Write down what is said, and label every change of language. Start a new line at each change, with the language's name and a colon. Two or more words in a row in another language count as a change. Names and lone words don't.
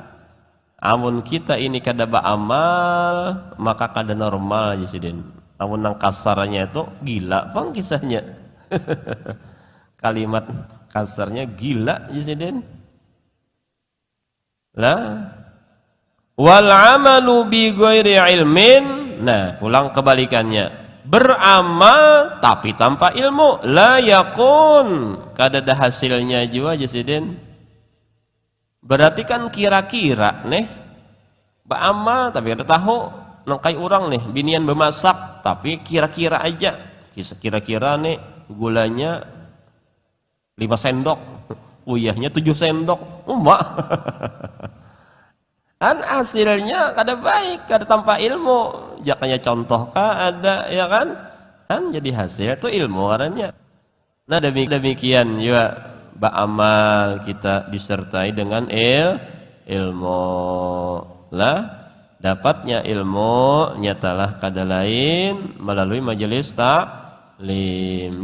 Banjar: Amun kita ini kada beramal, maka kada normal aja sidin. Amun nang kasarnya itu gila bang kisahnya. Kalimat kasarnya gila aja sidin. Lah,
Arabic: والعمل بغير علم.
Banjar: Nah, pulang kebalikannya. Beramal tapi tanpa ilmu,
Arabic: لا يكون,
Banjar: kada ada hasilnya juga aja sidin. Berarti kan kira-kira nih beramal tapi ada tahu nangkai orang nih binian bemasak tapi kira-kira aja, kira-kira nih gulanya 5 sendok, uyahnya 7 sendok, umak. Kan hasilnya kada baik, kada tanpa ilmu. Jakanya contoh kah ada, ya kan? Kan jadi hasil itu ilmu orangnya. Nah, demikian juga beramal kita disertai dengan ilmu. Lah, dapatnya ilmu nyatalah kada lain melalui majelis taklim.